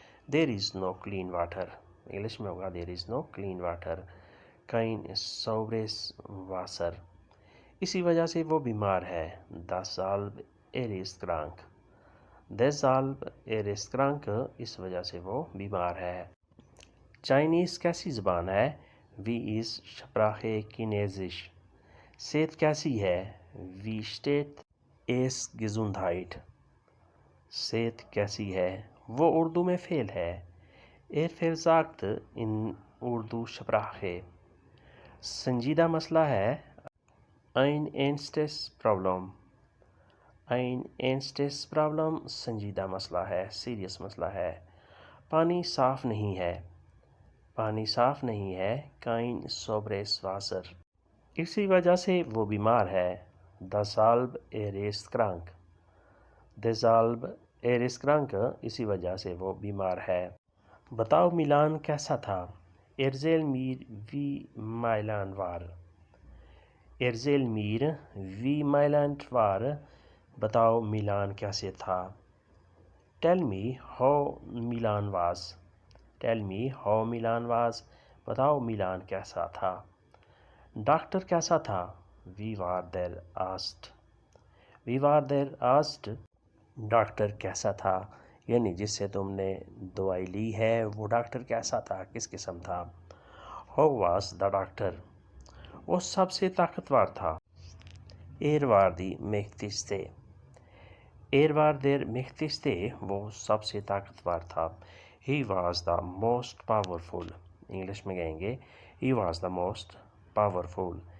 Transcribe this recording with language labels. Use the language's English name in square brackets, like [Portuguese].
[English] There is no clean water, [Hindi] English में होगा [English] there is no clean water, [German] kein sauberes Wasser। [Hindi] इसी वजह से वो बीमार है, [German] deshalb er ist krank, [Hindi] deshalb er ist krank, इस वजह से वो बीमार है। चाइनीज़ कैसी ज़बान है? [German] Wie ist Sprache Chinesisch, [Hindi] सेहत कैसी है? [German] Wie steht es Gesundheit, [Hindi] सेहत कैसी है? वो उर्दू में फेल है, [German] er versagt in Urdu Sprache, [Hindi] संजीदा मसला है, [German] ein ernstes Problem, ein ernstes Problem, [Hindi] संजीदा मसला है, सीरियस मसला है। पानी साफ़ नहीं है, पानी साफ़ नहीं है, [German] kein sauberes Wasser, [Hindi] इसी वजह से वो बीमार है, [German] deshalb er ist krank, [Hindi] deshalb er ist krank, इसी वजह से वो बीमार है। बताओ मिलान कैसा था? [German] Erzähl mir wie Mailand war, Erzähl mir wie Mailand war, [Hindi] बताओ मिलान कैसे था। [English] Tell me how Milan was, Tell me how Milan was, [Hindi] बताओ मिलान कैसा था। डॉक्टर कैसा था? [English] We were there asked, [Hindi] We were there asked, doctor कैसा था, यानी जिससे तुमने दवाई ली है वो डॉक्टर कैसा था, किस किस्म था। [English] How was the doctor, [Hindi] वो सबसे ताकतवर था। [German] Er war die mächtigste, Er war der mächtigste, [Hindi] वो सबसे ताकतवर था। [English] He was the most powerful, [Hindi] English में कहेंगे [English] He was the most powerful.